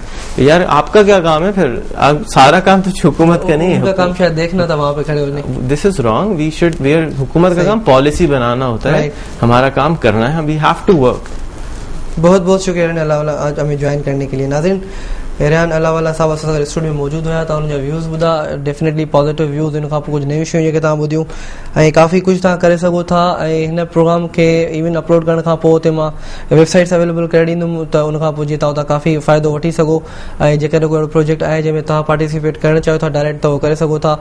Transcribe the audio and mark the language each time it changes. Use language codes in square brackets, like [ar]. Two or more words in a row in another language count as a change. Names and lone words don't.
[ur] یار آپ کا کیا کام ہے پھر, سارا کام تو حکومت کا نہیں ہے, کام شاید دیکھنا تھا وہاں پہ کھڑے ہونے. [en] this is wrong, [ur] حکومت کا کام پالیسی بنانا ہوتا ہے, ہمارا کام کرنا ہے, [en] we have to work. [ur] بہت بہت شکریہ اللہ آج ہمیں جوائن کرنے کے لیے. [sd] ناظرین ریحان اللہ والا صاحب असां सां स्टूडियो में मौजूदु हुया, तव्हां हुनजा व्यूज़ ॿुधा, [en] definitely positive views, [sd] इन खां पोइ कुझु नयूं शयूं जेके तव्हां ॿुधियूं ऐं काफ़ी कुझु तव्हां करे सघो था. ऐं हिन प्रोग्राम खे [en] even upload [sd] करण खां पोइ उते मां [en] websites available [sd] करे ॾींदुमि, त उन खां पोइ जीअं तव्हां उतां काफ़ी फ़ाइदो वठी सघो. ऐं जेकॾहिं कोई अहिड़ो प्रोजेक्ट आहे जंहिंमें तव्हां पार्टिसिपेट करणु चाहियो था डायरेक्ट, त उहो करे सघो था.